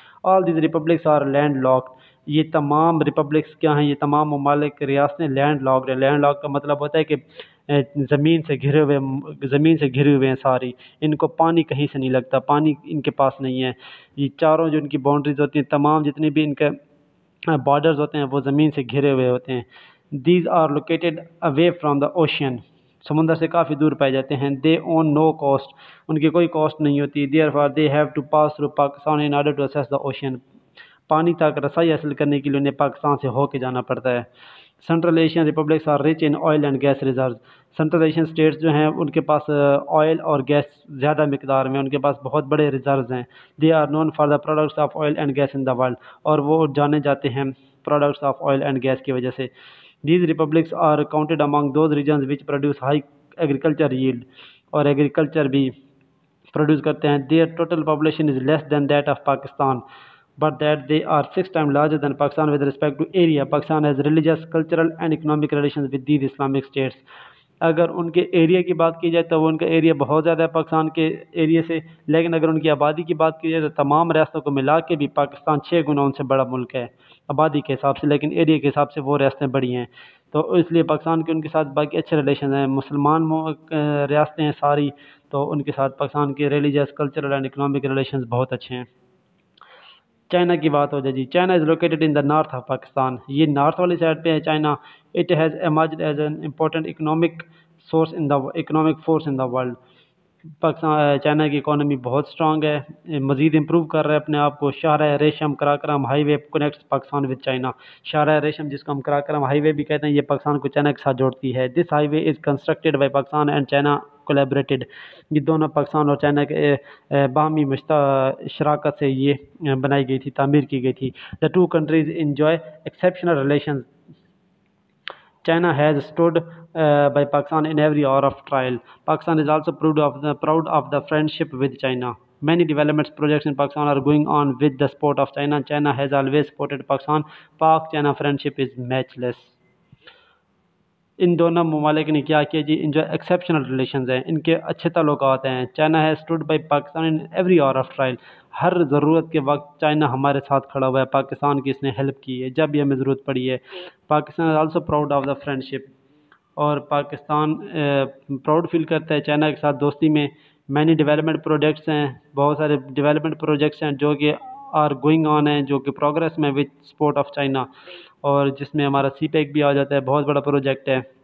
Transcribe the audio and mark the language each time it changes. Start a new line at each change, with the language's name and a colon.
English: All these republics are land locked.
Urdu: یہ تمام republics کیا ہیں؟ یہ تمام ممالک ریاستیں لینڈ لاکڈ ہیں. لینڈ لاک کا مطلب ہوتا ہے کہ زمین سے گھرے ہوئے ہیں ساری. ان کو پانی کہیں سے نہیں لگتا، پانی ان کے پاس نہیں ہے. یہ چاروں جو ان کی باؤنڈریز ہوتی ہیں، تمام جتنے بھی ان کے بارڈرز ہوتے ہیں، وہ زمین سے گھرے ہوئے ہوتے ہیں.
English: These are located away from the ocean.
Urdu: سمندر سے کافی دور پائے جاتے ہیں.
English: They own no coast.
Urdu: ان کی کوئی کوسٹ نہیں ہوتی.
English: Therefore they have to pass through Pakistan in order to access the ocean.
Urdu: پانی تک رسائی حاصل کرنے کے لیے انہیں پاکستان سے ہو کے جانا پڑتا ہے.
English: Central Asian republics are rich in oil and gas reserve.
Urdu: Central Asian states جو ہیں ان کے پاس آئل اور گیس زیادہ مقدار میں، ان کے پاس بہت بڑے ریزروز ہیں.
English: They are known for the products of oil and gas in the world.
Urdu: اور وہ جانے جاتے ہیں products of oil and gas کی وجہ سے.
English: These republics are counted among those regions which produce high agriculture yield.
Urdu: اور ایگریکلچر بھی پروڈیوس کرتے ہیں.
English: Their total population is less than that of Pakistan, but that they are 6 times larger than Pakistan with respect to area. Pakistan has religious, cultural and economic relations with these Islamic states.
Urdu: اگر ان کے area کی بات کی جائے تو وہ ان کا area بہت زیادہ ہے پاکستان کے ایریا سے، لیکن اگر ان کی آبادی کی بات کی جائے تو تمام ریاستوں کو ملا کے بھی پاکستان 6 گنا ان سے بڑا ملک ہے آبادی کے حساب سے، لیکن ایریا کے حساب سے وہ ریاستیں بڑی ہیں. تو اس لیے پاکستان کے ان کے ساتھ باقی اچھے ریلیشن ہیں. مسلمان ریاستیں ہیں ساری، تو ان کے ساتھ پاکستان کے religious, cultural and economic relations بہت اچھے ہیں. چائنا کی بات ہو جائے جی.
English: China is located in the north of Pakistan.
Urdu: یہ نارتھ والی سائڈ پہ ہے China.
English: It has emerged as an important economic force in the world.
Urdu: Pakistan China کی اکانومی بہت اسٹرانگ ہے، مزید امپروو کر رہا ہے اپنے آپ کو.
English: شاہراہ ریشم Karakoram highway connects Pakistan with China.
Urdu: شاہراہ ریشم جس کو ہم کراکرم ہائی وے بھی کہتے ہیں، یہ پاکستان کو چائنا کے ساتھ جوڑتی ہے.
English: This highway is constructed by Pakistan and China collaborated.
Urdu: یہ دونوں پاکستان اور چائنا کے باہمی شراکت سے یہ بنائی گئی تھی، تعمیر کی گئی تھی.
English: The two countries enjoy exceptional relations. China has stood by Pakistan in every hour of trial. Pakistan is also proud of the friendship with China. Many development projects in Pakistan are going on with the support of China. China has always supported Pakistan. Pak-China friendship is matchless.
Urdu: ان دونوں ممالک نے کیا کیا جی؟ ان جو exceptional relations ہیں، ان کے اچھے تعلقات ہیں.
English: China has stood by Pakistan in every hour of trial.
Urdu: ہر ضرورت کے وقت چائنا ہمارے ساتھ کھڑا ہوا ہے. پاکستان کی اس نے ہیلپ کی ہے جب بھی ہمیں ضرورت پڑی ہے.
English: Pakistan is also proud of the friendship.
Urdu: اور پاکستان پراؤڈ فیل کرتا ہے چائنا کے ساتھ دوستی میں. مینی ڈیولپمنٹ پروجیکٹس ہیں، بہت سارے ڈیولپمنٹ پروجیکٹس ہیں جو کہ آر گوئنگ آن ہیں، جو کہ پروگرس میں وتھ سپورٹ آف چائنا، اور جس میں ہمارا سی پیک بھی آ جاتا ہے. بہت بڑا پروجیکٹ ہے.